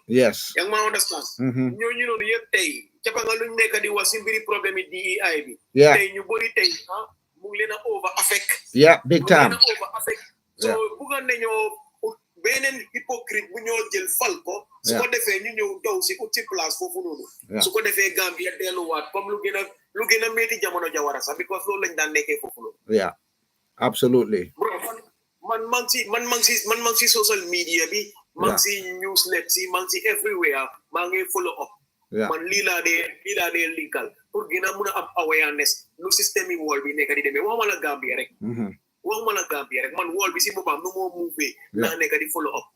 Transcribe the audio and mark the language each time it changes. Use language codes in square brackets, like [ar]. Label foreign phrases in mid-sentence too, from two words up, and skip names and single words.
[en] Yes. [wo] yaa ngi ma understand. ñooñu noonu yëpp tey cappa nga luñ nekk di wax si mbiri problème yi DEI bi. [en] Yeah. [wo] tey ñu bëri tey mu ngi leen a [en] over affect. Yeah, big time. [wo] mu ngi leen a [en] over affect. [wo] so bugga nañoo beneen hypocrite bu ñoo jël fal ko. su ko defee ñu ñëw daw si ut si place foofu noonu. su ko defee Gambia delluwaat comme lu gën a métti jamono jawara sax because loolu lañ daan nekkee foofu noonu. [en] Yeah, absolutely. [wo] bro man man si [en] social media [wo] bi. man si newslet si man si everywhere maa ngi [en] follow up. [wo] man lii laa dee linkal pour gën a mun a am awareness lu système yi wall bi nekk di demee waxuma la Gambia rek. waxuma la Gambia rek man wall bi si boppam nu moo move naa nekk di [en] follow up.